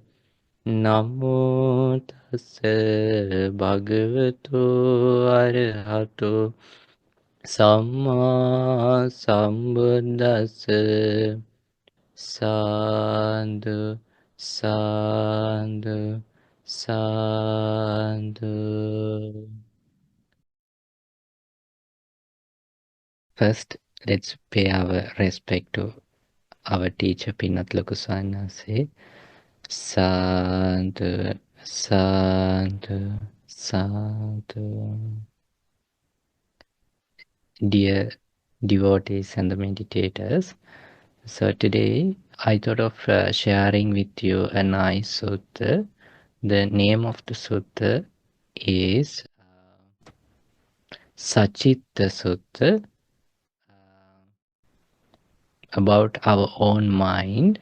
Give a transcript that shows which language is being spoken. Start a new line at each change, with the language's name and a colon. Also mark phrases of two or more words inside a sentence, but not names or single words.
Pali: Namo tassa bhagavato arahato Samma Sambuddhassa. Sadhu, sadhu, sadhu.
English: First, let's pay our respect to our teacher Pinat Lokusanase.
Pali: Sadhu, sadhu, sadhu.
English: Dear devotees and the meditators, so today I thought of sharing with you a nice sutta. The name of the sutta is Sacittasutta, about our own mind.